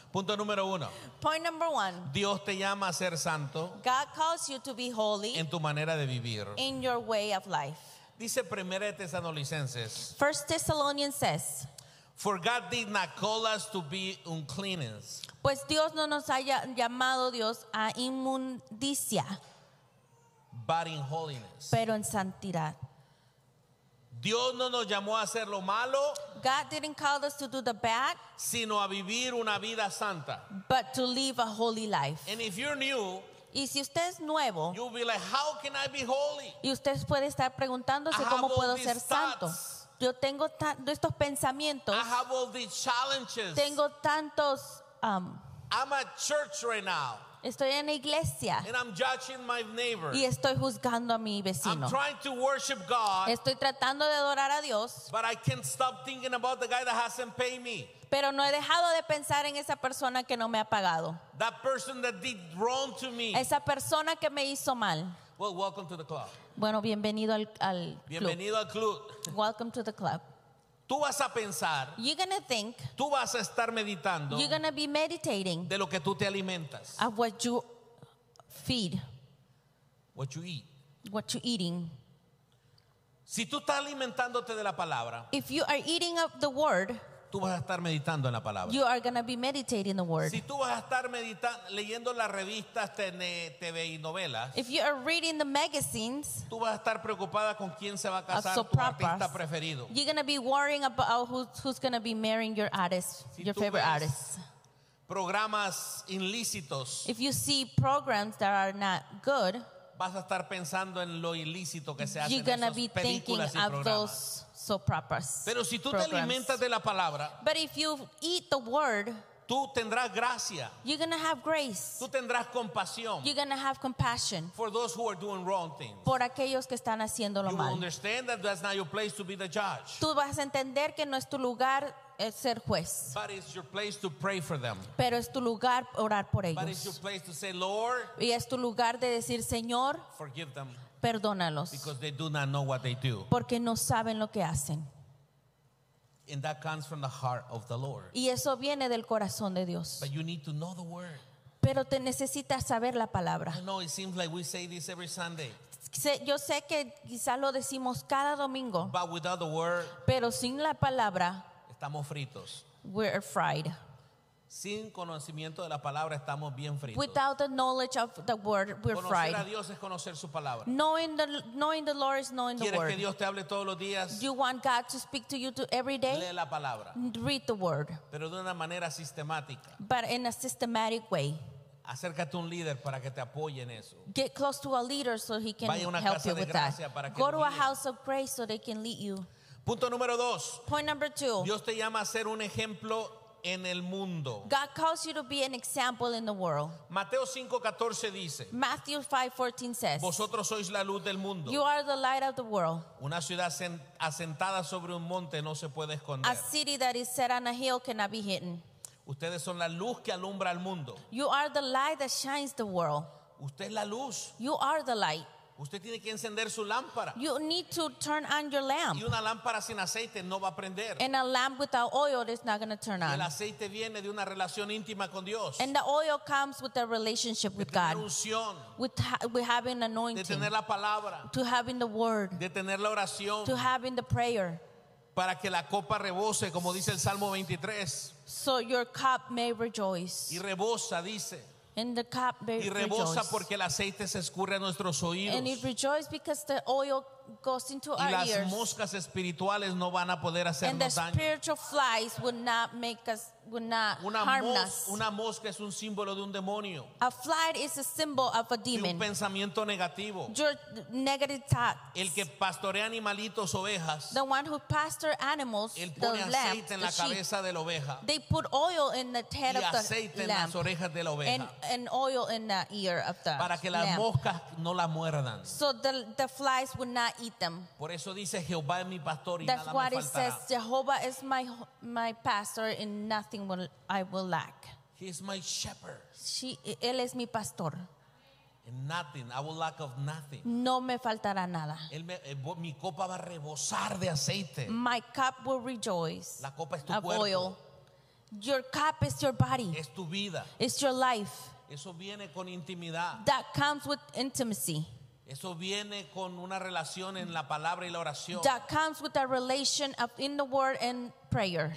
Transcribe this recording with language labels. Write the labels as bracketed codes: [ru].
[es] Punto número uno. [en] Point number one. [es] Dios te llama a ser santo. [en] God calls you to be holy. [es] En tu manera de vivir. [en] In your way of life. [es] Dice Primera de Tesalonicenses. [en] First Thessalonians says. For God did not call us to be uncleanness. [es] Pues Dios no nos haya llamado Dios a inmundicia. [en] But in holiness. [es] Pero en santidad. Dios no nos llamó a hacer lo malo. [en] God didn't call us to do the bad. [es] Sino a vivir una vida santa. [en] But to live a holy life. And if you're new. [es] Y si usted es nuevo. [en] You'll be like, how can I be holy? [es] Y usted puede estar preguntándose cómo puedo ser santo. Yo tengo estos pensamientos. [en] I have all these challenges. [es] Tengo tantos. [en] I'm at church right now. [es] Estoy en la iglesia. [en] And I'm judging my neighbor. [es] Y estoy juzgando a mi vecino. [en] I'm trying to worship God. [es] Estoy tratando de adorar a Dios. [en] But I can't stop thinking about the guy that hasn't paid me. [es] Pero no he dejado de pensar en esa persona que no me ha pagado. [en] That person that did wrong to me. [es] Esa persona que me hizo mal. [en] Well, welcome to the club. [es] Bueno, bienvenido al club. Bienvenido al club. [en] Welcome to the club. [es] Tú vas a pensar, [en] you're gonna think, [es] tú vas a estar meditando, [en] you're gonna be meditating, [es] de lo que tú te alimentas, [en] of what you feed, what you eat, what you're eating. [es] Si tú estás alimentándote de la palabra, [en] if you are eating of the word, [es] tú vas a estar meditando en la palabra. [en] You are gonna be meditating the word. [es] Si tú vas a estar leyendo las revistas, TV y novelas, [en] if you are reading the magazines, [es] tú vas a estar preocupada con quién se va a casar, tu artista preferido. [en] You're gonna be worrying about who's gonna be marrying your artist, [es] si [en] your favorite artist. [es] Programas ilícitos. [en] If you see programs that are not good, [es] vas a estar pensando en lo ilícito que se hace. [en] You're gonna be thinking of those. So [es] pero si tú programs. Te alimentas de la palabra, [en] but if you eat the word, [es] tú tendrás gracia, [en] you're gonna have grace, [es] tú tendrás compasión, [en] you're gonna have compassion for those who are doing wrong things, [es] por aquellos que están haciendo lo [en] you [es] mal. [en] You understand that that's not your place to be the judge. [es] Tú vas a entender que no es tu lugar ser juez. [en] But it's your place to pray for them. [es] Pero es tu lugar orar por ellos. [en] But it's your place to say, Lord, [es] y es tu lugar de decir, Señor, [en] forgive them. [es] Perdónalos. [en] Because they do not know what they do. [es] Porque no saben lo que hacen. [en] And that comes from the heart of the Lord. [es] Y eso viene del corazón de Dios. [en] But you need to know the word. [es] Pero te necesitas saber la palabra. [en] I know it seems like we say this every Sunday. [es] Yo sé que quizás lo decimos cada domingo. [en] But without the word, [es] pero sin la palabra, estamos fritos. [en] We're fried. [es] Sin conocimiento de la palabra estamos bien fritos. [en] Without the knowledge of the word, we're [es] conocer [en] fried. [es] A Dios es conocer su palabra. [en] Knowing the Lord is knowing the word. [es] ¿Quieres que Dios te hable todos los días? [en] You want God to speak to you to every day? [es] Lee la palabra. [en] Read the word. [es] Pero de una manera sistemática. [en] But in a systematic way. [es] Acércate a un líder para que te apoye en eso. [en] Get close to a leader so he can help you with that. Go to a house of grace so they can lead you. [es] Punto número dos. [en] Point number two. [es] Dios te llama a ser un ejemplo en el mundo. [en] God calls you to be an example in the world. [es] Mateo 5:14 dice. [en] Matthew 5:14 says. [es] Vosotros sois la luz del mundo. [en] You are the light of the world. [es] Una ciudad asentada sobre un monte no se puede esconder. [en] A city that is set on a hill cannot be hidden. [es] Ustedes son la luz que alumbra al mundo. [en] You are the light that shines the world. [es] Usted es la luz. [en] You are the light. [es] Usted tiene que encender su lámpara. [en] You need to turn on your lamp. [es] Y una lámpara sin aceite no va a prender. [en] And a lamp without oil is not going to turn on. [es] El aceite viene de una relación íntima con Dios. [en] And the oil comes with a relationship with God. [es] De tener unción. [en] With having anointing. [es] De tener la palabra. [en] To having the word. [es] De tener la oración. [en] To having the prayer. [es] Para que la copa rebose, como dice el Salmo 23. [en] So your cup may rejoice. [es] Y rebosa, dice. [en] And the cup [es] y rebosa porque el aceite se escurre a nuestros oídos. [en] And it rejoices because the oil goes into our ears. [es] Y las moscas espirituales no van a poder hacernos daño. [en] And the spiritual flies would not make us, would not harm us. [es] Una mosca es un símbolo de un demonio. [en] A fly is a symbol of a demon. [es] Y un pensamiento negativo. [en] Your negative thoughts. [es] El que pastorea animalitos, ovejas. [en] The one who pastor animals, [es] él pone aceite en la cabeza de la oveja. [en] They put oil in the head of the lamb. [es] Y aceite en las orejas de la oveja. [en] And oil in the ear of the lamb. [es] Para que las moscas no la muerdan. [en] So the flies would not eat them. [es] Por eso dice Jehová es mi pastor y [en] that's [es] nada me faltará. [en] That's what it says. Jehovah is my pastor and nothing will I will lack. He is my shepherd. [es] Él es mi pastor. [en] And nothing, I will lack of nothing. [es] No me faltará nada. Mi copa va a rebosar de aceite. [en] My cup will rejoice. [es] La copa es tu cuerpo. [en] Oil. Your cup is your body. [es] Es tu vida. [en] It's your life. [es] Eso viene con intimidad. [en] That comes with intimacy. [es] Eso viene con una relación en la palabra y la oración. [en] That comes with a relation of in the word and prayer.